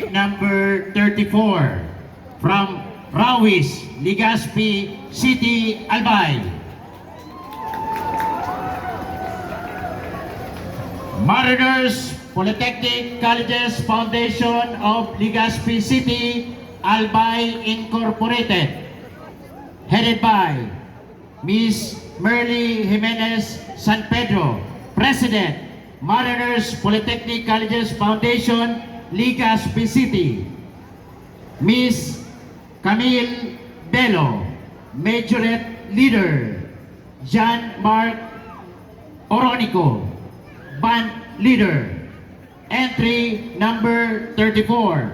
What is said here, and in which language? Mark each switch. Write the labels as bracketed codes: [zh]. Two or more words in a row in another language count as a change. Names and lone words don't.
[en] number 34 from Rawis, Legazpi City, Albay. Mariners Polytechnic Colleges Foundation of Legazpi City, Albay Incorporated, headed by Ms. Merly Jimenez San Pedro, President, Mariners Polytechnic Colleges Foundation, Legazpi City. Ms. Camille Bello, Majorette Leader. Jean-Marc Oronico, Band Leader. Entry number 34.